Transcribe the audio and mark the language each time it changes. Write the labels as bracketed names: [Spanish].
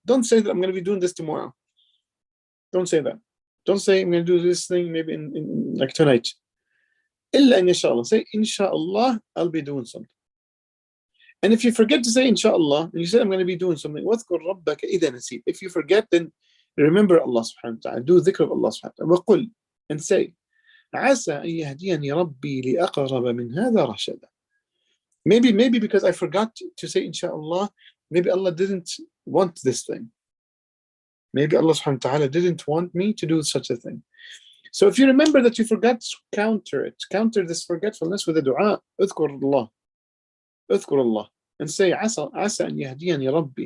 [English] Don't say that I'm going to be doing this tomorrow. Don't say that. Don't say I'm going to do this thing maybe in like tonight. Illa inshallah. Say inshallah, I'll be doing something. And if you forget to say inshallah, and you say I'm going to be doing something, [Arabic] واذكر ربك إذا نسيت. [English] If you forget, then remember Allah subhanahu wa ta'ala. Do dhikr of Allah subhanahu wa ta'ala. [Arabic] وقل, [English] and say [Arabic] عسى أن يهديني ربي لأقرب من هذا رشدا. [English] Maybe because I forgot to say inshallah, maybe Allah didn't want this thing. Maybe Allah subhanahu wa ta'ala didn't want me to do such a thing. So if you remember that you forgot, counter this forgetfulness with a dua. [Arabic] اذكر الله, [English] and say [Arabic] عسى أن يهديني ربي.